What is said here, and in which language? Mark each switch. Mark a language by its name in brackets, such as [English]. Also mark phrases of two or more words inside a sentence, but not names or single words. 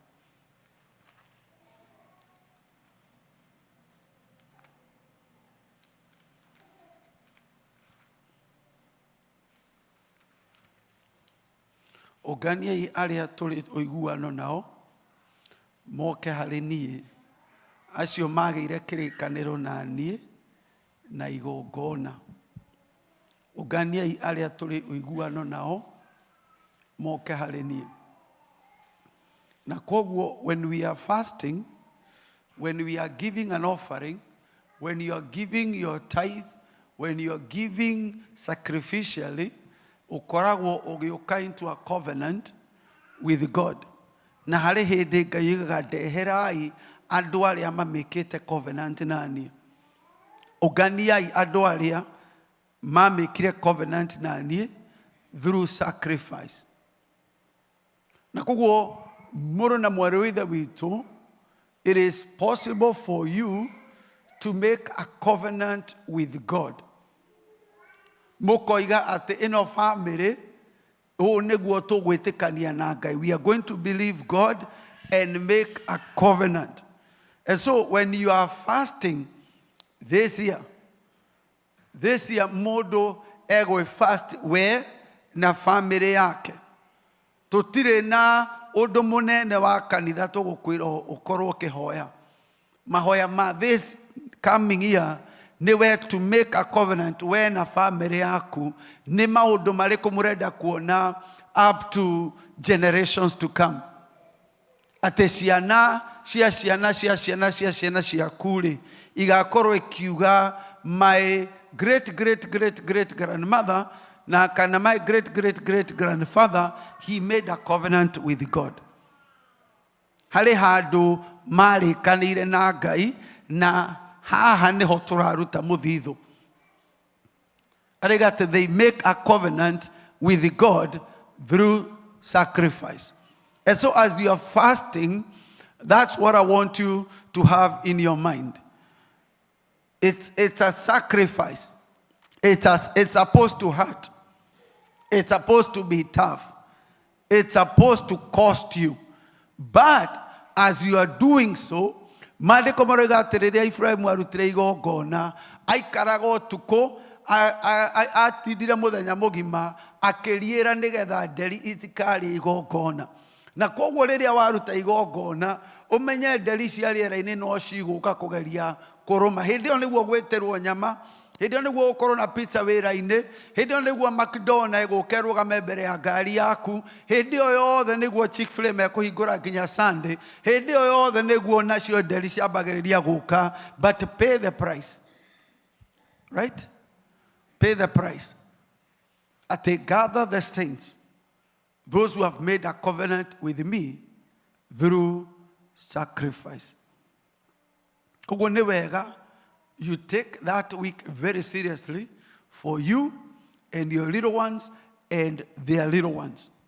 [Kikuyu] Ũnganiai arĩa tũrĩ ũiguano nao moke harĩ niĩ, acio magĩire kĩrĩkanĩro na niĩ na igongona. Ũnganiai arĩa tũrĩ ũiguano nao moke harĩ niĩ. Na koguo, [English] when we are fasting, when we are giving an offering, when you are giving your tithe, when you are giving sacrificially, [Kikuyu] ukoragwo ũgĩũka [English] into a covenant with God. [Kikuyu] Na harĩ hĩndĩ Ngai yugaga ndeherai andũ arĩa mamĩkĩte covenant na niĩ. Ũnganiai andũ arĩa mamĩkire covenant na niĩ [English] through sacrifice. [Kikuyu] Na koguo mũrũ na mwarĩ wa ithe witũ, [English] it is possible for you to make a covenant with God. [Kikuyu] Mokoiga ate ino family o nĩguo tũgwĩtĩkania na Ngai. [English] We are going to believe God and make a covenant. And so when you are fasting this year [Kikuyu] mũndũ fast we na family yake. Tũtirĩ na ũndũ mũnene wa kanitha tũgũkwĩra ũkorwo ũkĩhoya. Mahoya ma [English] this coming year [Kikuyu] niwe [English] to make a covenant [Kikuyu] we na family yaku ni maundu marĩkũ mũrenda kuona [English] up to generations to come. [Kikuyu] Ate ciana ciaku igakorwo ikiuga [English] my great grandmother [Kikuyu] na kana [English] my great grandfather, he made a covenant with God. [Kikuyu] Harĩ handũ marĩkanĩire na Ngai na haha niho tũraruta mũthithũ. [English] Arĩgate they make a covenant with God through sacrifice. And so as you are fasting, that's what I want you to have in your mind. It's a sacrifice. It's supposed to hurt. It's supposed to be tough. It's supposed to cost you. But as you are doing so, [Kikuyu] Maandĩko marauga atĩrĩrĩa Ibrahimu arutire igongona, aikaraga ũtukũ, atindire mũthenya mũgima akĩriĩra nĩgetha nderi itikarĩe igongona. Na koguo rĩrĩa waruta igongona, ũmenye nderi cia rĩera-inĩ no cigũka kũgeria kũrũma. Hĩndĩ ĩyo nĩguo gwĩtĩrwo nyama, hĩndĩ ĩyo nĩguo gũkorwo na pizza wĩra-inĩ, hĩndĩ ĩyo nĩguo McDonald's gũka ĩrũgame mbere ya ngari yaku, hĩndĩ ĩyo yothe nĩguo Chick-fil-A mekũhingũra nginya Sunday, hĩndĩ ĩyo yothe nĩguo nacio nderi ciambagĩrĩria gũka. [English] But pay the price, right? Pay the price. Ati gather the saints, those who have made a covenant with me through sacrifice. [Kikuyu] Koguo nĩ wega [English] you take that week very seriously for you and your little ones and their little ones.